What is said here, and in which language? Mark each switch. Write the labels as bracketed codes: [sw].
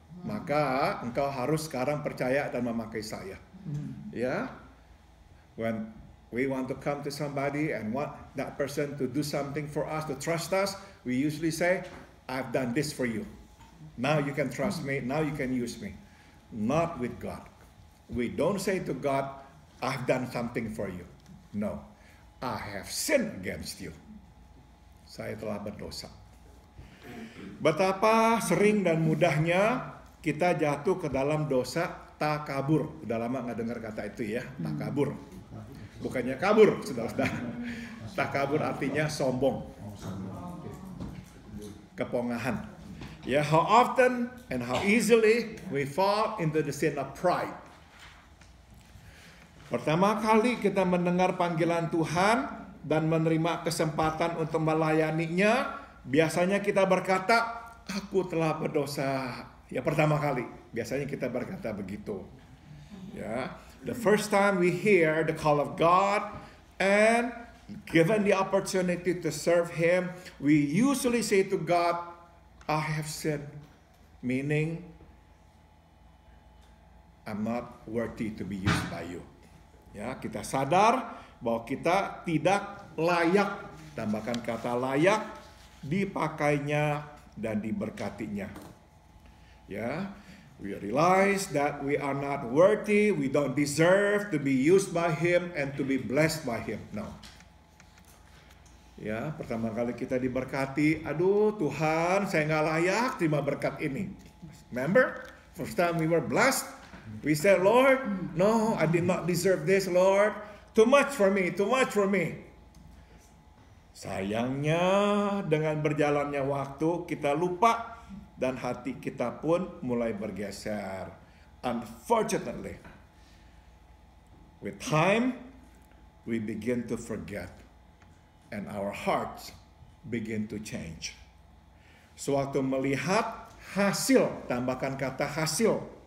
[id] Maka engkau harus sekarang percaya dan memakai saya. Ya. [en] When we want to come to somebody and want that person to do something for us, to trust us, we usually say, I've done this for you. Now you can trust me. Now you can use me. Not with God. We don't say to God, I've done something for you. No. I have sinned against you. [id] Saya telah berdosa. Betapa sering dan mudahnya kita jatuh ke dalam dosa takabur. Udah lama nggak dengar kata itu ya, takabur. Bukannya kabur, saudara-saudara. Takabur artinya sombong. Kepongahan. [en] Ya, how often and how easily we fall into the sin of pride. [id] Pertama kali kita mendengar panggilan Tuhan dan menerima kesempatan untuk melayaninya, biasanya kita berkata, aku telah berdosa. Ya, pertama kali biasanya kita berkata begitu. [en] Ya, the first time we hear the call of God and given the opportunity to serve Him, we usually say to God, I have sinned, meaning I'm not worthy to be used by you. [id] Ya, kita sadar bahwa kita tidak layak, tambahkan kata layak, dipakainya dan diberkatinya. [en] Ya, we realize that we are not worthy, we don't deserve to be used by Him and to be blessed by Him. No. [id] Ya, pertama kali kita diberkati, aduh Tuhan, saya nggak layak terima berkat ini. [en] Remember, first time we were blessed, we said, Lord, no, I did not deserve this, Lord. Too much for me, too much for me. [id] Sayangnya, dengan berjalannya waktu, kita lupa dan hati kita pun mulai bergeser. [en] Unfortunately, with time, we begin to forget. And our hearts begin to change. [id] Sewaktu melihat hasil, tambahkan kata hasil.